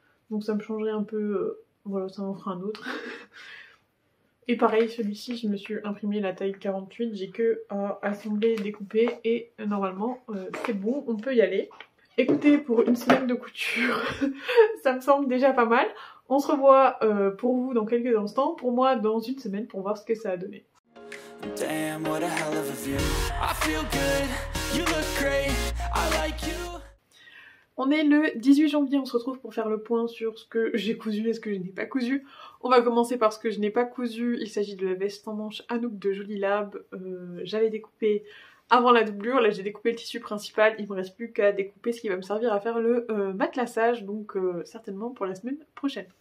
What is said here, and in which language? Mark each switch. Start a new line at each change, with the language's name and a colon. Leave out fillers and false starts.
French: Donc ça me changerait un peu, voilà, ça m'en fera un autre. Et pareil, celui-ci je me suis imprimé la taille 48, j'ai que à assembler, découper et normalement c'est bon, on peut y aller. Écoutez, pour une semaine de couture, ça me semble déjà pas mal. On se revoit pour vous dans quelques instants, pour moi dans une semaine pour voir ce que ça a donné.
English: Damn, what a hell of a view. I feel good, you look great, I like you.
French: On est le 18 janvier, on se retrouve pour faire le point sur ce que j'ai cousu et ce que je n'ai pas cousu. On va commencer par ce que je n'ai pas cousu, il s'agit de la veste en manche Anouk de Jolie Lab. J'avais découpé avant la doublure, là j'ai découpé le tissu principal, il me reste plus qu'à découper ce qui va me servir à faire le matelassage, donc certainement pour la semaine prochaine.